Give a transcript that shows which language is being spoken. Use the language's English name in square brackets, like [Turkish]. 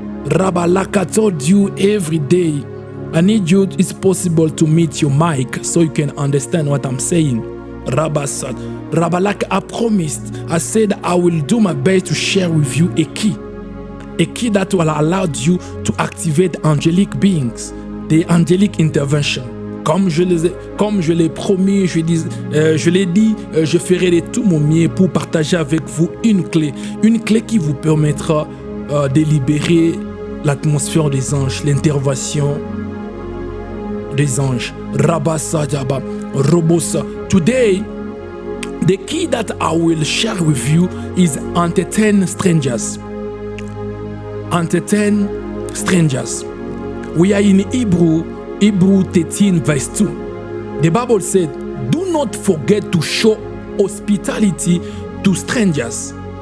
[English] Rabba, like I told you every day, I need you, it's possible to meet your mic so you can understand what I'm saying. Rabba said, Rabba, like I promised, I said I will do my best to share with you a key that will allow you to activate angelic beings, the angelic intervention. [French] Comme je l'ai promis, je l'ai dit, je ferai de tout mon mieux pour partager avec vous une clé qui vous permettra de libérer l'atmosphère des anges, l'intervention des anges. Rabasa Jaba, Robosa. [English] Today, the key that I will share with you is entertain strangers. Entertain strangers. We are in Hebrew 13 verse 2. The Bible said, do not forget to show hospitality to strangers.